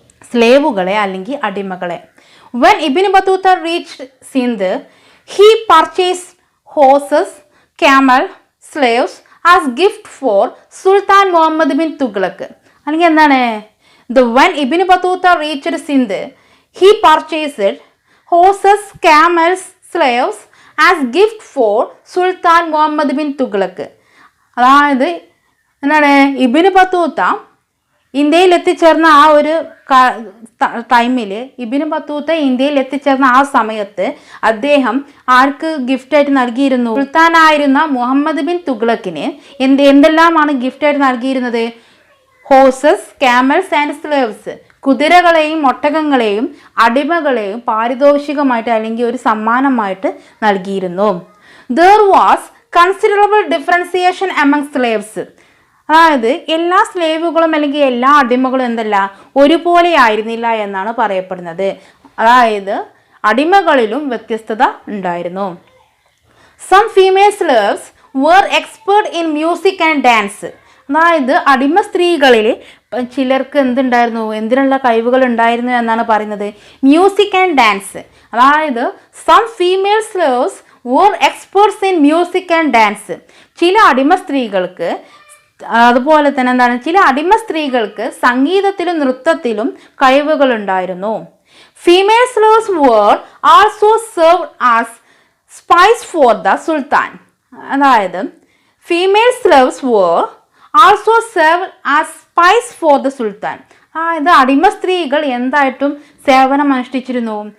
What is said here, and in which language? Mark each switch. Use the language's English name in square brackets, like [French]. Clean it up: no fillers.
[Malayalam] സ്ലേവുകളെ അല്ലെങ്കിൽ അടിമകളെ. [English] When Ibn Battuta reached Sindh he purchased horses, camel, slaves as gift for Sultan Muhammad bin Tughlaq. അല്ലെങ്കിൽ when Ibn Battuta reached Sindh, he purchased horses, camels, slaves as gift for Sultan Muhammad bin Tughlaq. [Malayalam] അതായത് Ibnu Battuta ഇന്ത്യയിൽ എത്തിച്ചേർന്ന ആ ഒരു ടൈമിൽ, Ibnu Battuta ഇന്ത്യയിൽ എത്തിച്ചേർന്ന ആ സമയത്ത് അദ്ദേഹം ആർക്ക് ഗിഫ്റ്റായിട്ട് നൽകിയിരുന്നു? സുൽത്താനായിരുന്ന മുഹമ്മദ് ബിൻ തുഗ്ലക്കിന് എന്തെല്ലാമാണ് ഗിഫ്റ്റായിട്ട് നൽകിയിരുന്നത്? [English] Horses, camels and slaves. [Malayalam] കുതിരകളെയും ഒട്ടകങ്ങളെയും അടിമകളെയും പാരിതോഷികമായിട്ട് അല്ലെങ്കിൽ ഒരു സമ്മാനമായിട്ട് നൽകിയിരുന്നു. [English] There was considerable differentiation among slaves. [Malayalam] അതായത് എല്ലാ സ്ലേവുകളും അല്ലെങ്കിൽ എല്ലാ അടിമകളും ഒരുപോലെ ആയിരുന്നില്ല എന്നാണ് പറയപ്പെടുന്നത്. അതായത് അടിമകളിലും വ്യത്യസ്തത ഉണ്ടായിരുന്നു. [English] Some female slaves were expert in music and dance. [Malayalam] അതായത് അടിമ സ്ത്രീകളിൽ ചിലർക്ക് എന്തിനുള്ള കഴിവുകൾ ഉണ്ടായിരുന്നു എന്നാണ് പറയുന്നത്? [English] Music and dance. അതായത് some female slaves were experts in music and dance. [Malayalam] ചില അടിമ സ്ത്രീകൾക്ക് അതുപോലെ തന്നെ ചില അടിമ സ്ത്രീകൾക്ക് സംഗീതത്തിലും നൃത്തത്തിലും കഴിവുകൾ ഉണ്ടായിരുന്നു. [English] Female slaves were also served as spies for the sultan. അതായത് female slaves were also served as spies for the sultan. [Malayalam] അതായത് അടിമ സ്ത്രീകൾ എന്തായിട്ടും സേവനം അനുഷ്ഠിച്ചിരുന്നു?